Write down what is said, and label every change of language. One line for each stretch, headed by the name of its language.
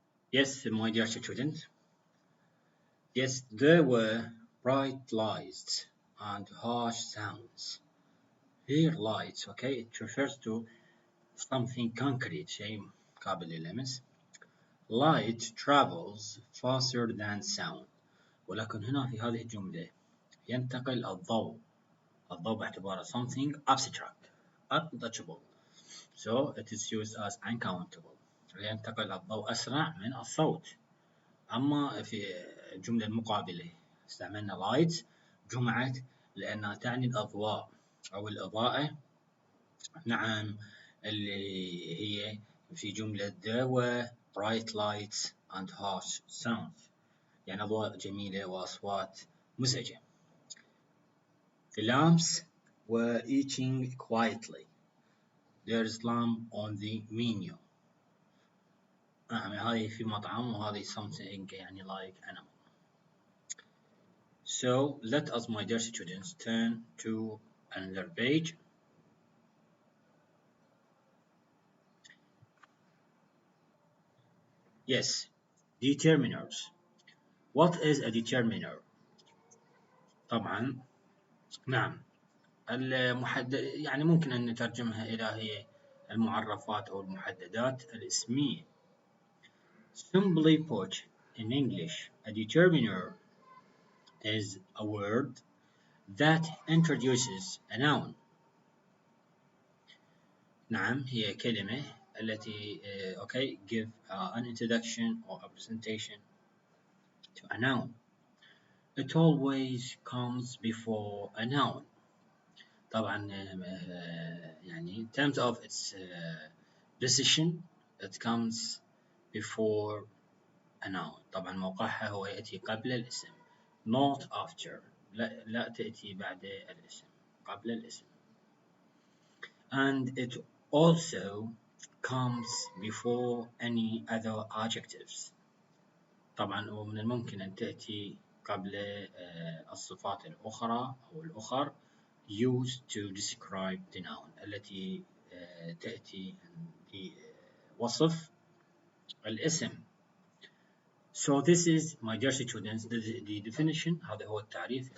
English: Yes, my dear students. Yes, there were bright lights and harsh sounds. Here lights, okay, it refers to something concrete,
Arabic: شيء قابل للمس.
English: Light travels faster than sound.
Arabic: ولكن هنا في هذه الجملة ينتقل الضوء باعتباره
English: something abstract, untouchable. So it is used as uncountable.
Arabic: ينتقل الضوء أسرع من الصوت. أما في الجملة المقابلة استعملنا light, جمعت لأنها تعني الأضواء أو الإضاءة. نعم, اللي هي في جملة
English: there were bright lights and harsh sounds,
Arabic: يعني أضواء جميلة وأصوات مزعجة.
English: The lamps were eating quietly. There's lamp on the menu.
Arabic: هذه في مطعم وهذه something يعني
English: like animal. So let us, my dear students, turn to another page. Yes, determiners. What is a determiner?
Arabic: طبعا نعم, المحدد, يعني ممكن أن نترجمها إلى هي المعرفات أو المحددات الاسمية.
English: Simply put, in English, a determiner is a word that introduces a noun.
Arabic: نعم, هي كلمة التي
English: okay, give an introduction or a presentation to a noun. It always comes before a noun.
Arabic: طبعا يعني
English: in terms of its position, it comes before a noun.
Arabic: طبعا موقعها هو يأتي قبل الاسم,
English: not after.
Arabic: لا تأتي بعد الاسم, قبل الاسم.
English: And it also comes before any other adjectives.
Arabic: طبعا ومن الممكن أن تأتي قبل الصفات الأخرى أو الأخر
English: used to describe the noun,
Arabic: التي تأتي لوصف الاسم.
English: So this is, my dear students, the definition.
Arabic: هذا هو التعريف.